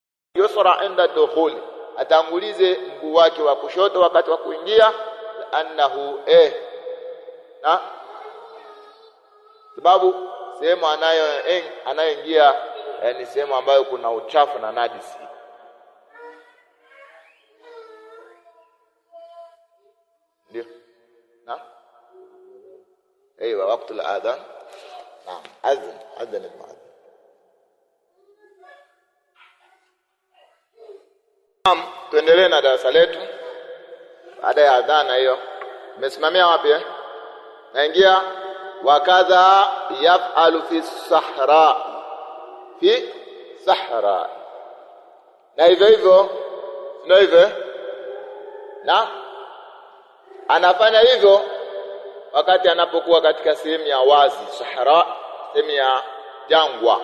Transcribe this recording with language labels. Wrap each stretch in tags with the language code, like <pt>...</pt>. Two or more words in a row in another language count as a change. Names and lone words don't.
<ar>يسرى عند الدخول,</ar> <sw>atangulize mguu wake wa kushoto wakati wa kuingia, annahu na sababu sehemu anayoingia ni sehemu ambayo kuna uchafu na najisi. Ndio na</sw> <ar>ايوه وقت الاذان. نعم اذن المؤذن.</ar> <sw>Tuendelee na darasa letu. Baada ya adhana hiyo umesimamia wapi naingia wakadha</sw> <ar>يفعل في الصحراء</ar> <sw>na hivyo na anafanya hivyo wakati anapokuwa katika sehemu ya wazi, sahara, sehemu ya jangwa.</sw>